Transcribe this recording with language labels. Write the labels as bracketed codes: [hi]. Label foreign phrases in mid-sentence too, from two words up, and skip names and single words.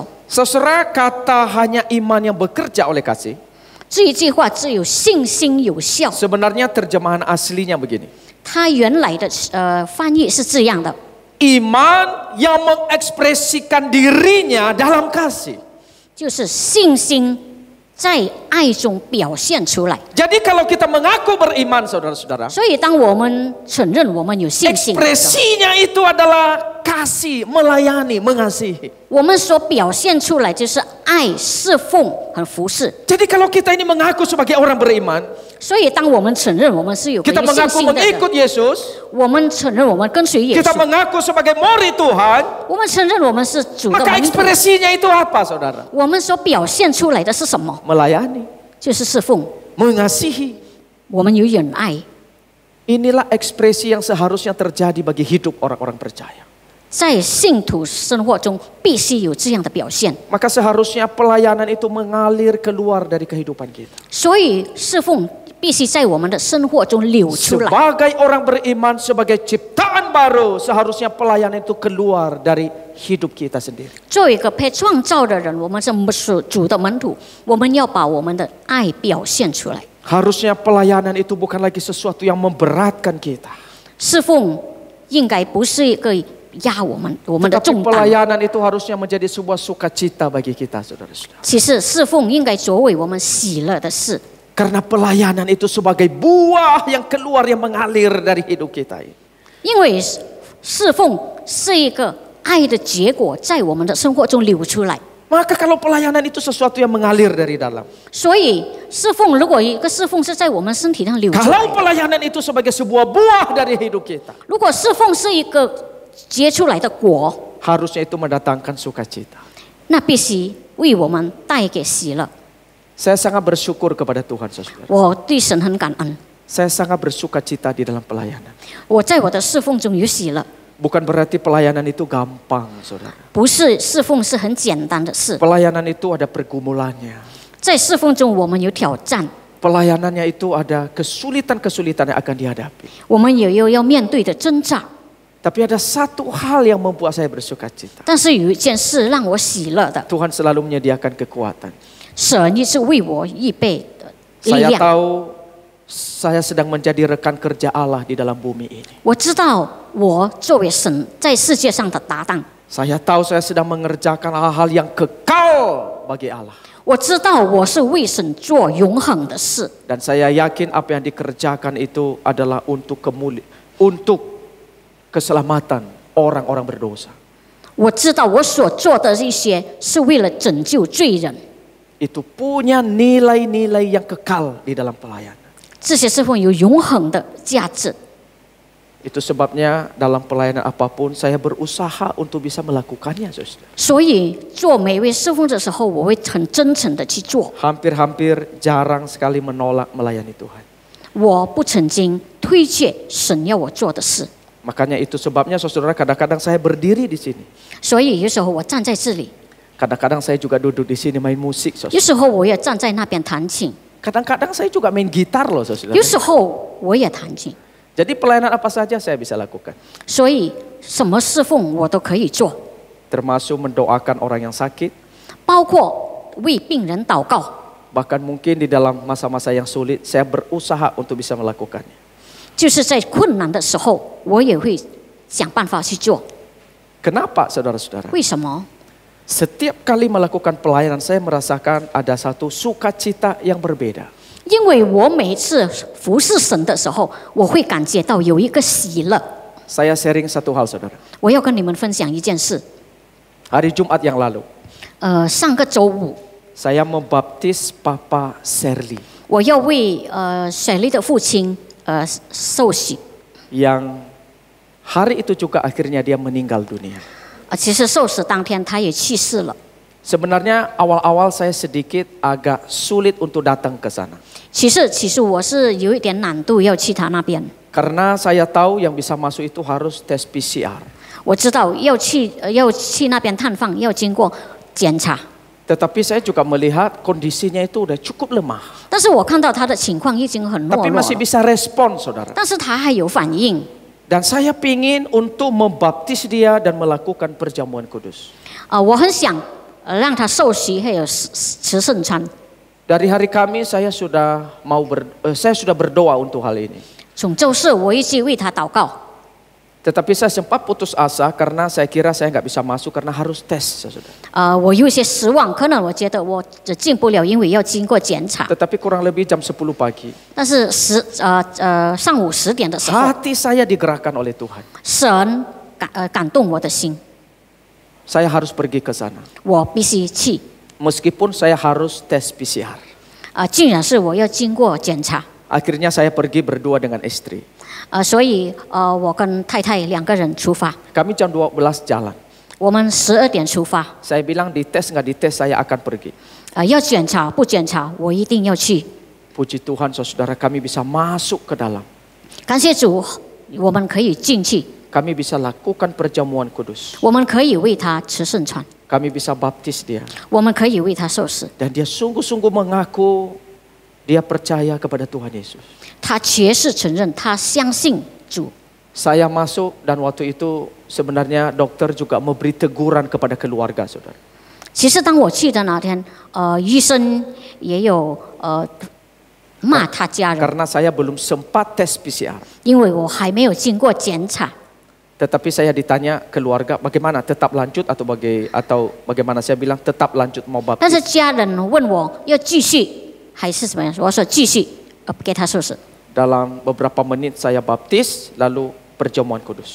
[id] Saudara, kata hanya iman yang bekerja oleh kasih, [zh] 这一句话只有信心有效。 [id] sebenarnya terjemahan aslinya begini. [zh] 它原来的翻译是这样的： [id] Iman yang mengekspresikan dirinya dalam kasih. [zh] 就是信心在爱中表现出来。 [id] Jadi kalau kita mengaku beriman, saudara-saudara, [zh] 所以，当我们承认我们有信心的时候， [id] ekspresinya itu adalah kasih, melayani, mengasihi. [zh] 我们所表现出来就是爱、侍奉和服侍。 [id] Jadi kalau kita ini mengaku sebagai orang beriman, [zh] 所以，当我们承认我们是有 [id] kita [zh] 一个信 [id] mengaku [zh] 心的人， [id] mengikut Yesus, [zh] 我们承认我们跟随耶 [id] kita [zh] 稣， [id] mengaku sebagai murid Tuhan, [zh] 我们承认我们是主的 [id] maka [zh] 门徒。 [id] ekspresinya itu apa, saudara? [zh] 我们所表现出来的是什么？ [id] Melayani, [zh] 就是侍奉。 [id] mengasihi. [zh] 我们有忍爱， [id] Inilah ekspresi yang seharusnya terjadi bagi hidup orang-orang percaya. [zh] 在信徒生活中必须有这样的表现。 [id] Maka seharusnya pelayanan itu mengalir keluar dari kehidupan kita. [zh] 所以侍奉必须在我们的生活中流出来。 [id] Sebagai orang beriman, sebagai ciptaan baru, seharusnya pelayanan itu keluar dari hidup kita sendiri. [zh] 作为一个被创造的人，我们是主的门徒，我们要把我们的爱表现出来。 [id] Harusnya pelayanan itu bukan lagi sesuatu yang memberatkan kita. [zh] 侍奉应该不是一个压我们的 [id] Tetapi [zh] 重担。 [id] pelayanan itu harusnya menjadi sebuah sukacita bagi kita, saudara-saudara. [zh] 其实侍奉应该作为我们喜乐的事， [id] Karena pelayanan itu sebagai buah yang keluar, yang mengalir dari hidup kita ini. [zh] 因为侍奉是一个爱的结果，在我们的生活中流出来。 [id] Maka kalau pelayanan itu sesuatu yang mengalir dari dalam. [zh] 所以侍奉，如果一个侍奉是在我们身体上流出来 [id] Kalau，pelayanan itu sebagai sebuah buah dari hidup kita, [zh] 如果侍奉是一个结出来的果， [id] harusnya itu mendatangkan sukacita. [zh] 那必须为我们带给喜乐。 [id] Saya sangat bersyukur kepada Tuhan, saudara. [zh] 我对神很感恩， [id] Saya sangat bersukacita di dalam pelayanan. [zh] 我在我的侍奉中有喜乐。 [id] Bukan berarti pelayanan itu gampang, saudara. [zh] 不是侍奉是很简单的事， [id] Pelayanan itu ada pergumulannya. [zh] 在侍奉中我们有挑战， [id] Pelayanannya itu ada kesulitan-kesulitan yang akan dihadapi. [zh] 我们也有要面对的挣扎。 [id] Tapi ada satu hal yang membuat saya bersukacita. [zh] 但是有一件事让我喜乐的， [id] Tuhan selalu menyediakan kekuatan. [zh] 神一直为我预备的力 [id] Saya [zh] 量。 [id] tahu saya sedang menjadi rekan kerja Allah di dalam bumi ini. [zh] 我知道我作为神在世界上的搭档， [id] Saya tahu saya sedang mengerjakan hal-hal yang kekal bagi Allah. [zh] 我知道我是为神做永恒的事， [id] Dan saya yakin apa yang dikerjakan itu adalah untuk untuk keselamatan orang-orang berdosa. [zh] 我知道我所做的一些是为了拯救罪人， [id] Itu punya nilai-nilai yang kekal di dalam pelayanan. [zh] 这些侍奉有永恒的价值。 [id] Itu sebabnya dalam pelayanan apapun saya berusaha untuk bisa melakukannya, saudara. [zh] 所以做每一位侍奉的时候，我会很真诚的去做。 [id] Hampir-hampir jarang sekali menolak melayani Tuhan. [zh] 我不曾经推卸神要我做的事， [id] Makanya itu sebabnya saudara kadang-kadang saya berdiri di sini. [zh] 所以有时候我站在这里， [id] Kadang-kadang saya juga duduk di sini main musik, [zh] 有 [id] saudara. [zh] 时候我也站在那边弹琴， [id] Kadang-kadang saya juga main gitar loh, saudara. [zh] 有时候我也弹琴。 [id] Jadi pelayanan apa saja saya bisa lakukan. [zh] 所以什么侍奉我都可以做， [id] Termasuk mendoakan orang yang sakit. [zh] 包括为病人祷告。 [id] Bahkan mungkin di dalam masa-masa yang sulit saya berusaha untuk bisa melakukannya. [zh] 就是在困难的时候，我也会想办法去做。 [id] Kenapa saudara-saudara? [zh] 为什么？ [id] Setiap kali melakukan pelayanan saya merasakan ada satu sukacita yang berbeda. [zh] 因为我每一次服侍神的时候，我会感觉到有一个喜乐。 [id] Saya sharing satu hal, saudara. [zh] 我要跟你们分享一件事。 [id] Hari Jumat yang lalu, [zh] 上个周五， [id] saya membaptis Papa Serli [zh] 我要为雪莉的父亲受洗。 [id] yang hari itu juga akhirnya dia meninggal dunia. [zh] 其实受死当天他也去世了。 [id] Sebenarnya awal-awal saya sedikit agak sulit untuk datang ke sana. [zh] 其实我是有一点难度要去他那边。 [id] Karena saya tahu yang bisa masuk itu harus tes PCR. [zh] 我知道要去那边探访，要经过检查。 [id] Tetapi saya juga melihat kondisinya itu udah cukup lemah. [zh] 但是我看到他的情况已经很懦 [id] Tapi [zh] 弱 [id] masih [zh] 了， [id] bisa respon, saudara. [zh] 但是他还有反应。 [id] Dan saya pingin untuk membaptis dia dan melakukan perjamuan kudus. [zh] 我很想让他受洗，还有吃圣餐。 [id] Dari hari Kamis saya sudah berdoa untuk hal ini. [zh] 从周四我一直为他祷告， [id] Tetapi saya sempat putus asa karena saya kira saya nggak bisa masuk karena harus tes, saudara. [zh] 我有一些失望，可能我觉得我进不了，因为要经过检查。 [id] Tetapi kurang lebih jam 10 pagi. [zh] 但是上午10点的时候， [id] Hati saya digerakkan oleh Tuhan. [zh] 神感动我的心， [id] Saya harus pergi ke sana. [zh] 我必须去。 [id] Meskipun saya harus tes PCR. [zh] 竟然是我要经过检查。 [id] Akhirnya saya pergi berdua dengan istri. [zh] 所以我跟太太2个人出发， [id] Kami jam 12 jalan. [zh] 我们12点出发。 [id] Saya bilang dites nggak dites saya akan pergi. [zh] 要检查不检查，我一定要去。 [id] Puji Tuhan saudara kami bisa masuk ke dalam. [zh] 感谢主，我们可以进去， [id] Kami bisa lakukan perjamuan kudus. [zh] 我们可以为他吃圣餐， [id] Kami bisa baptis dia. [zh] 我们可以为他受死。 [id] Dan dia sungguh-sungguh mengaku dia percaya kepada Tuhan Yesus. [zh] 他确实承认，他相信主。 [id] Saya masuk dan waktu itu sebenarnya dokter juga memberi teguran kepada keluarga, saudara. [zh] 其实当我去的那天，医生也有骂他家人， [id] Karena saya belum sempat tes PCR. [zh] 因为我还没有经过检查。 [id] Tetapi saya ditanya keluarga bagaimana tetap lanjut atau bagaimana, saya bilang tetap lanjut mau [zh] 但是 [id] baptis. [zh] 家人问我要继续还是怎么样，我说继续，给他受死。 [id] Dalam beberapa menit saya baptis lalu perjamuan kudus.